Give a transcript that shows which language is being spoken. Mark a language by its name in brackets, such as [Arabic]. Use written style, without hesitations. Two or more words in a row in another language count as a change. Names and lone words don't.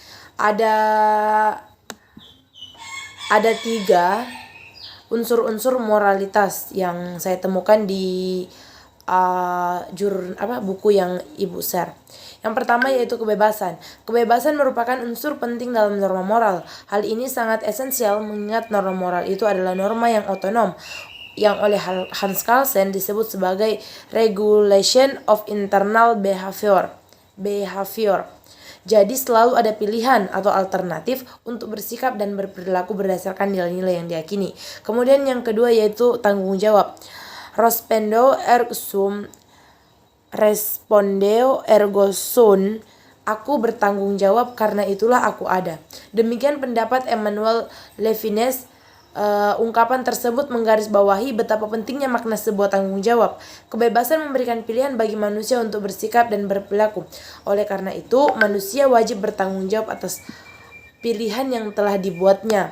[Indonesian] Ada 3 unsur-unsur moralitas yang saya temukan di buku yang Ibu share. Yang pertama yaitu kebebasan. Kebebasan merupakan unsur penting dalam norma moral. Hal ini sangat esensial mengingat norma moral itu adalah norma yang otonom, yang oleh Hans Kelsen disebut sebagai [English] regulation of internal behavior. [Indonesian] Jadi selalu ada pilihan atau alternatif untuk bersikap dan berperilaku berdasarkan nilai-nilai yang diyakini. Kemudian yang kedua yaitu tanggung jawab. [Latin] Respondeo ergo sum, respondeo ergo sum. [Indonesian] Aku bertanggung jawab karena itulah aku ada. Demikian pendapat Emmanuel Levinas. Ungkapan tersebut menggarisbawahi betapa pentingnya makna sebuah tanggung jawab. Kebebasan memberikan pilihan bagi manusia untuk bersikap dan berperilaku. Oleh karena itu, manusia wajib bertanggung jawab atas pilihan yang telah dibuatnya.